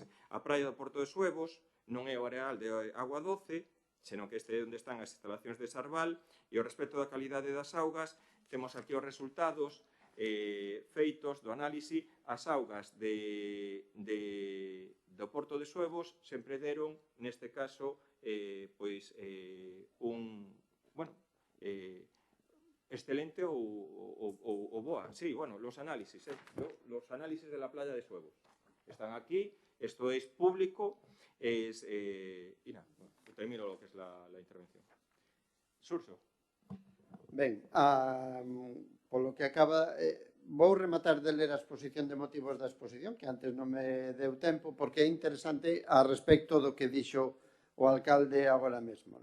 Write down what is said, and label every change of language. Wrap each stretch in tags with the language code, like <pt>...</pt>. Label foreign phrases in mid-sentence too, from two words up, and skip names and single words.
<gl>A praia do Porto de Suevos non é o areal de auga doce, senón que este é onde están as instalacións de Sarval, e ao respecto da calidade das augas, temos aquí os resultados feitos do análise. As augas do Porto de Suevos sempre deron, neste caso, excelente ou boa.</gl> <es>Sí, bueno, los análisis de la playa de Suevos están aquí, esto es público, y nada, termino lo que es la intervención. Surso.</es> <gl>Ben, polo que acaba, vou rematar de ler a exposición de motivos da exposición, que antes non me deu tempo, porque é interesante a respecto do que dixo o alcalde agora mesmo.</gl>